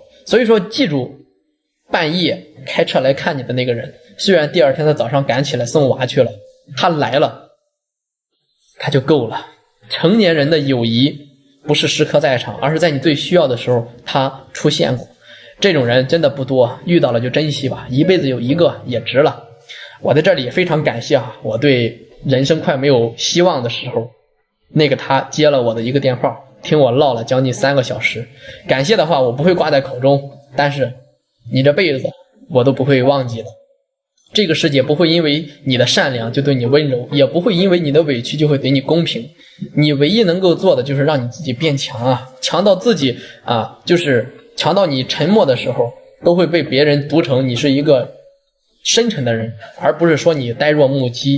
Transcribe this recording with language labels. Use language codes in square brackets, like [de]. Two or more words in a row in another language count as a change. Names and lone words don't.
[zh] 所以說记住，半夜開車來看你的那個人，雖然第二天他早上趕起來送娃去了，他來了他就夠了。成年人的友誼不是時刻在场，而是在你最需要的时候他出現過。這種人真的不多，遇到了就珍惜吧，一輩子有一個也值了。我在這裡也非常感謝我對人生快沒有希望的時候，那個他接了我的一個電話，聽我嘮了將近3個小時。感謝的話我不會掛在口中，但是你這輩子我都不會忘記的。這個世界不會因為你的善良就對你溫柔，也不會因為你的委屈就會對你公平。你唯一能夠做的就是讓你自己變強强到自己就是强到你沉默的时候都会被別人讀成你是一個深沉的人，而不是說你呆若木雞。